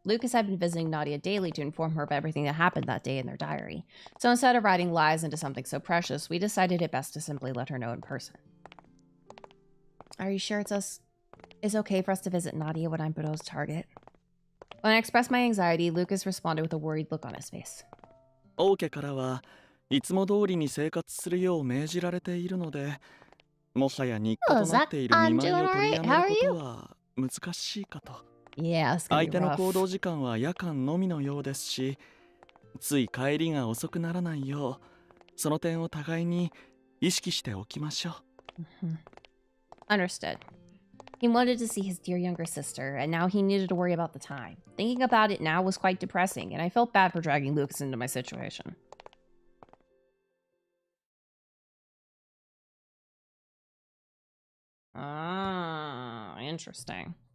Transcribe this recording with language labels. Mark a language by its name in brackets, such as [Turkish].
[English] Lucas had been visiting Nadia daily to inform her of everything that happened that day in their diary. So instead of writing lies into something so precious, we decided it best to simply let her know in person. Are you sure it's okay for us to visit Nadia when I'm Budo's target? When I expressed my anxiety, Lucas responded with a worried look on his face. [Japanese] 王家からはいつも通りに生活するよう命じられているので、もはや日課となっている見舞いを取りやめることは難しいかと。相手の行動時間は夜間のみのようですし、つい帰りが遅くならないよう、その点を互いに意識しておきましょう。 [English] Understood. He wanted to see his dear younger sister, and now he needed to worry about the time. Thinking about it now was quite depressing, and I felt bad for dragging Lucas into my situation. Ah, interesting.